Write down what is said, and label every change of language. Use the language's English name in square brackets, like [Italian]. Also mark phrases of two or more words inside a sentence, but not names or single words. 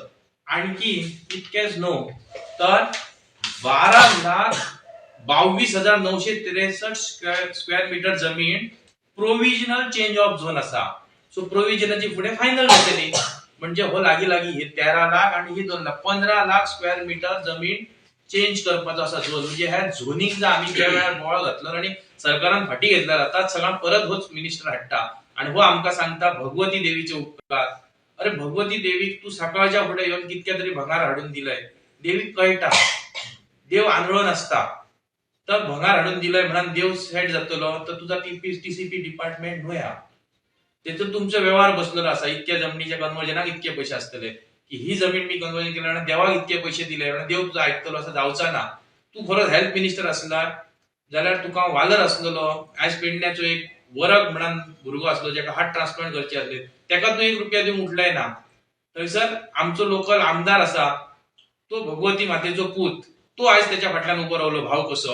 [Konkani] आणखी इतकेच नो तर 12,22,963 [English] square meter [Konkani] जमीन [English] provisional change of zone [Konkani] असा. सो प्रोव्हिजनाची पुढे फायनल घेतली म्हणजे हो लागी हे 13 लाख आणि ही 2 लाख 15 लाख [English] square meter [Konkani] जमीन चेंज करपाचो असा झोन. म्हणजे ह्या झोनिंगचा आम्ही ज्या वेळार बोळ घातलो आणि सरकारान फाटी घेतला जातात सगळा परत होच मिनिस्टर हाडटा. आणि हो आमका सांगता भगवती देवीचे उपकार. अरे भगवती देवीक तू सकाळच्या पुढे येऊन कितक्या तरी भंगार हाडून दिलंय. देवीक कळटा देव आंधळो नसता. तर भंगार हाडून दिलंय म्हणून देव सेट जातलो तर तुझा [English] TCP department [Konkani] न्हया. त्यातून तुमचा व्यवहार बसलेला असा. इतक्या जमिनीच्या कन्वर्जनाक इतके पैसे असतले की ही जमीन मी कन्वर्जन केल्याने देवाक इतके पैसे दिले देव तुझा ऐकतलो असं जावचा ना. तू खरोच [English] health minister [Konkani] असला जाल्यार तुका वालर असलेलो. आज पेडण्याचो एक वरग म्हणून भुरगो असलो ज्याका [English] heart transplant [Konkani] करचे असले त्याका तू 1 रुपया दिवंक उठलाय ना. थंयसर आमचो लोकल आमदार असा तो भगवती मातेचो पूत तो आज त्याच्या फाटल्यान उभो रावलो भाव कसो.